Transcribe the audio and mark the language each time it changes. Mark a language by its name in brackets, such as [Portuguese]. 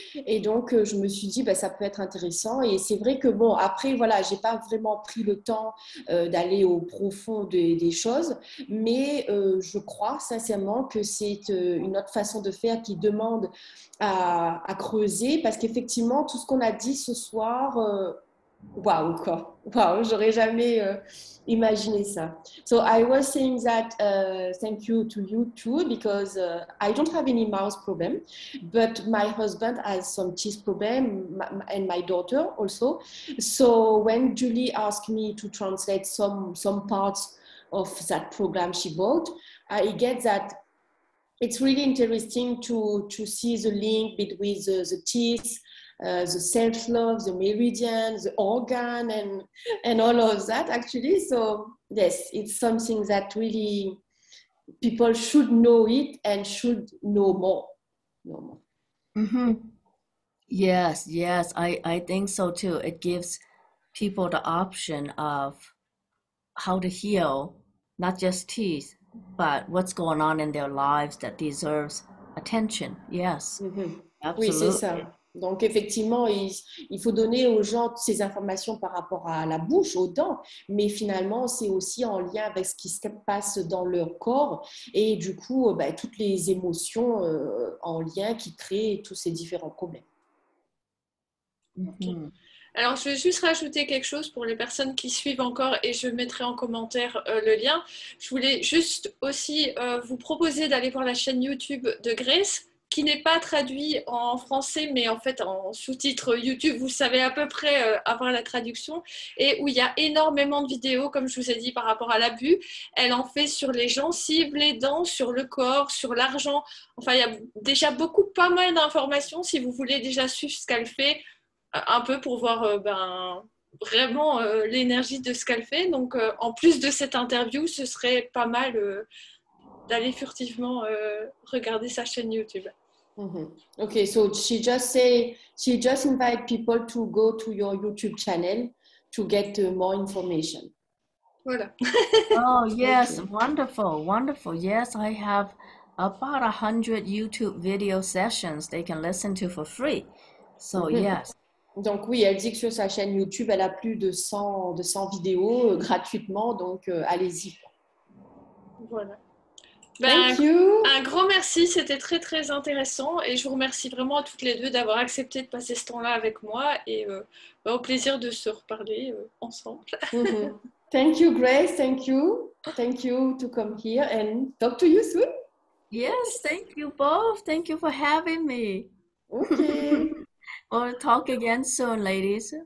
[French] et donc je me suis dit ça peut être intéressant et c'est vrai que bon après voilà, j'ai pas vraiment pris le temps d'aller au profond des choses, mais je crois sincèrement que c'est une autre façon de faire qui demande à creuser, parce qu'effectivement tout ce qu'on a dit ce soir, waouh quoi, waouh, j'aurais jamais imaginé ça. [English] So I was saying that thank you to you too, because I don't have any mouth problem, but my husband has some teeth problem and my daughter also. So when Julie asked me to translate some parts of that program she bought, I get that it's really interesting to see the link between the teeth the self-love, the meridian, the organ, and all of that actually. So yes, it's something that really people should know it and should know more. Mm-hmm. Yes, I think so too. It gives people the option of how to heal, not just teeth, but what's going on in their lives that deserves attention. Yes, [French] Oui, c'est [English] absolutely. [French] ça. Donc, effectivement, il faut donner aux gens ces informations par rapport à la bouche, aux dents, mais finalement, c'est aussi en lien avec ce qui se passe dans leur corps et du coup, toutes les émotions en lien qui créent tous ces différents problèmes. Alors, je vais juste rajouter quelque chose pour les personnes qui suivent encore et je mettrai en commentaire le lien. Je voulais juste aussi vous proposer d'aller voir la chaîne YouTube de Grace, qui n'est pas traduit en français, mais en fait en sous-titres YouTube, vous savez à peu près avoir la traduction, et où il y a énormément de vidéos, comme je vous ai dit, par rapport à l'abus. Elle en fait sur les gencives, les dents, sur le corps, sur l'argent. Enfin, il y a déjà pas mal d'informations si vous voulez déjà suivre ce qu'elle fait, un peu pour voir vraiment l'énergie de ce qu'elle fait. Donc, en plus de cette interview, ce serait pas mal d'aller furtivement regarder sa chaîne YouTube. [English] Okay, so she just invite people to go to your YouTube channel to get more information. [French] Voilà. [English] Oh, yes, wonderful. Yes, I have about 100 YouTube video sessions they can listen to for free. So, yes. [French] Donc oui, elle dit que sur sa chaîne YouTube, elle a plus de 100 vidéos gratuitement, donc allez-y. Voilà. [English] Thank you. [French] Un grand merci, c'était très très intéressant et je vous remercie vraiment à toutes les deux d'avoir accepté de passer ce temps-là avec moi et au plaisir de se reparler ensemble. [English] Thank you, Grace. Thank you to come here and talk to you soon. Yes, thank you both. Thank you for having me. Okay. We'll talk again soon, ladies.